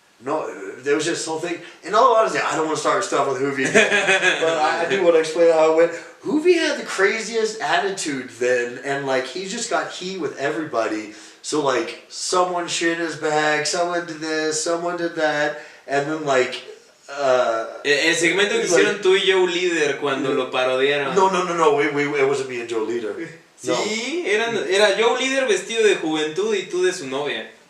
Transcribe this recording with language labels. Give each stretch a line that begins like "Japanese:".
English: No, there was just something. In all honesty, I don't want to start stuff with Hoovie, but I do want to explain how it went. Hoovie had the craziest attitude then, and like he just got heat with everybody. So like someone shit his bag, someone did this, someone did that, and then like.
Spanish: El segmento que hicieron tú y Joe Líder cuando lo parodiaron.
English: No. It wasn't me and Joe Líder.
Spanish: Sí, era Joe líder vestido de juventud y tú de su novia.